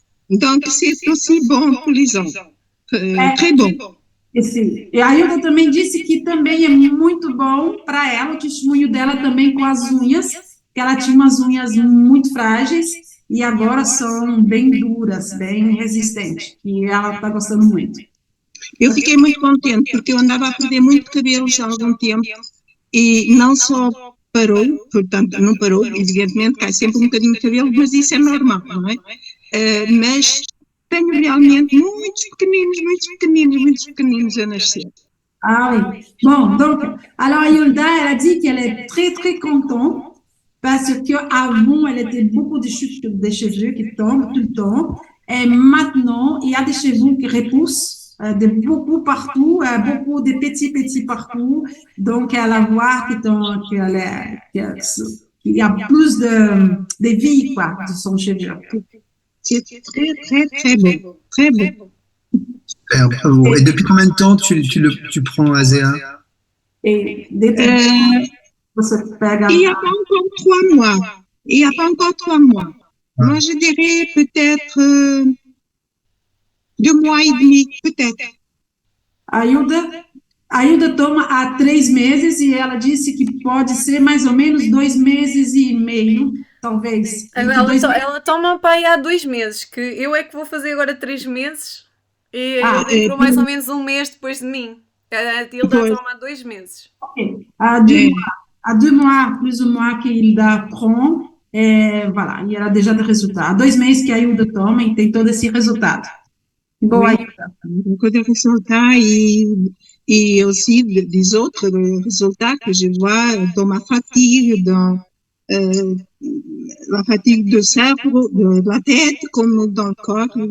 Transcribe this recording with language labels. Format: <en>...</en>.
<fr>Donc, c'est aussi bon pour les ongles. Très bon.</fr> <pt>E a Hilda também disse que também é muito bom para ela, o testemunho dela também com as unhas, que ela tinha umas unhas muito frágeis e agora são bem duras, bem resistentes, e ela está gostando muito. Eu fiquei muito contente, porque eu andava a perder muito cabelo já há algum tempo, e não só parou, portanto, não parou, evidentemente, cai sempre um bocadinho de cabelo, mas isso é normal, não é? Mas tenho realmente muitos pequeninos a nascer.</pt> <fr>Ah oui. Bon, donc, alors Hilda, elle a dit qu'elle est très, très contente parce qu'avant, elle était beaucoup de chutes de cheveux qui tombent tout le temps. Et maintenant, il y a des cheveux qui repoussent de beaucoup partout, beaucoup de petits partout. Donc, elle va voir qu'il y a plus de vie, quoi, de son cheveu. C'est très beau, très beau. Super, bravo. Et depuis combien de temps tu prends Azea? Il n'y a pas encore 3 mois. Moi, je dirais peut-être 2 mois et demi, peut-être.</fr> <pt>A Hilda toma há 3 meses e ela disse que pode ser mais ou menos 2 meses e meio, talvez. Ela toma para aí há 2 meses, que eu é que vou fazer agora 3 meses e ele entrou mais ou menos 1 mês depois de mim. A Hilda toma há 2 meses.</pt> <fr>Ok. Há 2 mois, plus ou moins, que Hilda prend, voilà,</fr> <pt>e ela</pt> <fr>déjà</fr> <pt>de resultado. Há 2 meses que a Hilda toma e tem todo esse resultado. Boa, Hilda.</pt> <fr>Beaucoup de résultats et aussi des autres résultats que je vois dans ma fatigue, dans la fatigue de cerveau, de la tête, comme dans le corps.</fr>